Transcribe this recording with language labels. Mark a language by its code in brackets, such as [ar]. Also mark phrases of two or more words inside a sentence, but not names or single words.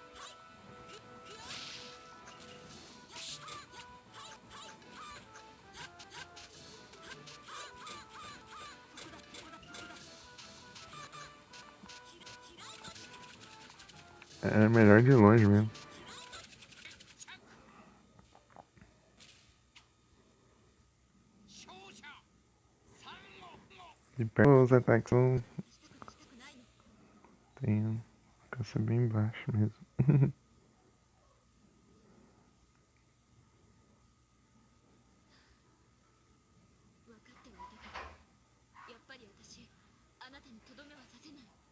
[pt] É melhor de longe mesmo. De perto os ataques são... Tem... Alcança bem baixo mesmo. [ja] 分かってはいたけど、やっぱり私あなたにとどめはさせない。